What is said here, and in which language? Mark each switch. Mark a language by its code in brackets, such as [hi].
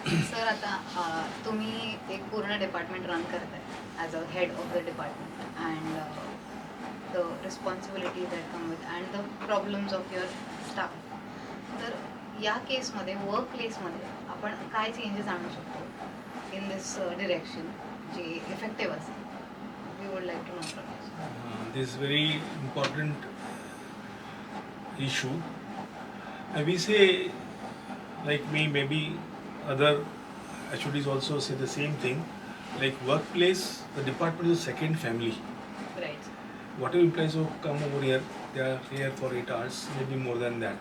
[mr] Sir, आता तुम्ही एक पूर्ण डिपार्टमेंट रन करताय [en] As a head of the department and the responsibility that come with and the problems of your staff. [mr] तर या केसमध्ये वर्क प्लेसमध्ये आपण काय चेंजेस आणू शकतो [en] in this direction [mr] जे इफेक्टिव्ह असेल? [en] We would like to know from you. This very important issue. And we say, like me, maybe other HODs also say the same thing. Like workplace, the department is a second family. Right. Whatever employees who come over here, they are here for 8 hours, maybe more than that.